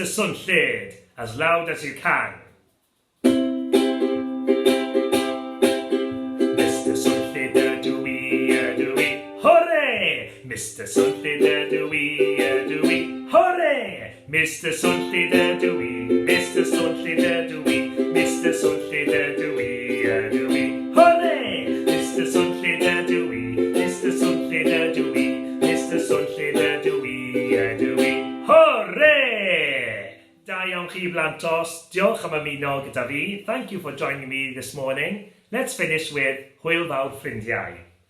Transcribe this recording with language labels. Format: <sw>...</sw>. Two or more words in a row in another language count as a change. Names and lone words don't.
<en>Clwyd, as loud as you can. Mr.</en> <cy>Clwyd ydw I, hooray! Mr. Clwyd ydw I, hooray! Mr. Clwyd ydw I, Mr. Clwyd ydw I, Mr. Clwyd ydw I, hooray! Mr. Clwyd ydw I, Mr. Clwyd ydw I, Mr. Clwyd ydw I, hooray! Da iawn chi blantos, diolch am ymuno gyda fi.</cy> <en>Thank you for joining me this morning. Let's finish with</en> <cy>Hwyl fawr ffrindiau.</cy>